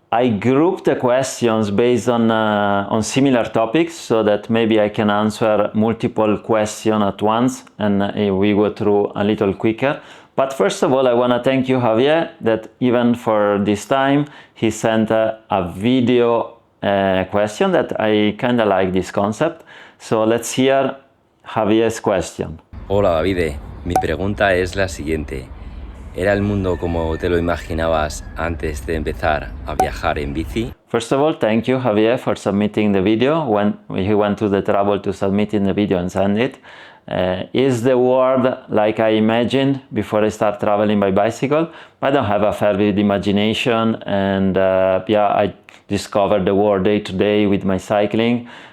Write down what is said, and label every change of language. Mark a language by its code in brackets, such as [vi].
[en] I grouped the questions based on similar topics so that maybe I can answer multiple questions at once and we go through a little quicker. But first of all, I want to thank you, Javier, that even for this time, he sent a video question that I kind of like this concept. So let's hear Javier's question. [es] Hola, Davide. Mi pregunta es la siguiente. ¿Era el mundo como te lo imaginabas antes de empezar a viajar en bici? [en] First of all, thank you, Javier, for submitting the video. When he went to the trouble to submit in the video and send it. Is the world like I imagined before I start traveling by bicycle? I don't have a fair vivid imagination, and I discovered the world day to day with my cycling.